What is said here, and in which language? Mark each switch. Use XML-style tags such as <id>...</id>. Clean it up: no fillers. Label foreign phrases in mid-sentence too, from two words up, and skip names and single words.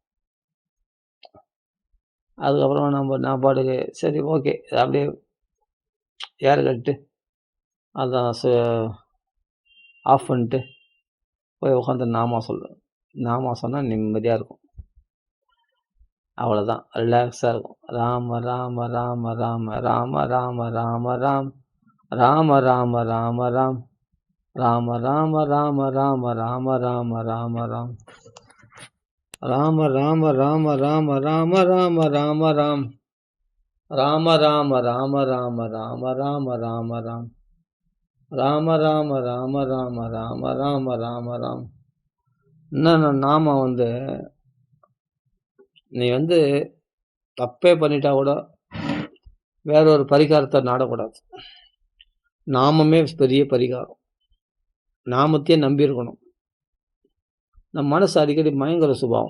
<ta>அதுக்கப்புறம் நான் பாட்டுக்கு சரி ஓகே அப்படியே ஏர் கட்டு அதான் ஆஃப் பண்ணிட்டு போய் உட்காந்து நாமா சொல்லுவேன். நாமா சொன்னால் நிம்மதியாக இருக்கும், அவ்வளோதான், ரிலாக்ஸாக இருக்கும். ராம ராம ராம ராம ராம ராம ராம ராம் ராம ராம ராம ராம் ராம ராம ராம ராம ராம ராம ராம ராம் ராம ராம ராம ராம ராம ராம ராம ராம் ராம ராம ராம ராம ராம ராம ராம ராம் ராம ராம ராம ராம ராம ராம ராம ராம். என்னென்ன நாம நீ தப்பே பண்ணிட்டா கூட வேற ஒரு பரிகாரத்தை நாடக்கூடாது. நாமமே பெரிய பரிகாரம். நாமத்தையே நம்பி இருக்கணும். நம்ம மனசு அடிக்கடி பயங்கர சுபாவம்.</ta>